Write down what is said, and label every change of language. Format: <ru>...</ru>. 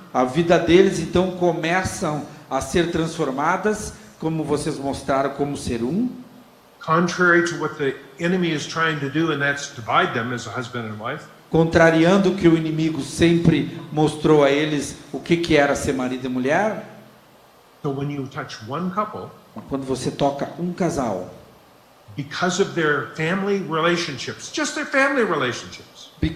<pt>A vida deles então começam a ser transformadas, como vocês mostraram, como ser um,</pt> <en>Contrary to what the enemy is trying to do, and that's divide them as a husband and wife.</en> <pt>contrariando o que o inimigo sempre mostrou a eles, o que era ser marido e mulher.</pt> <en>So when you touch one couple,</en> <pt>Quando você toca um casal,</pt> <en>because of their family relationships, just their family relationships,</en>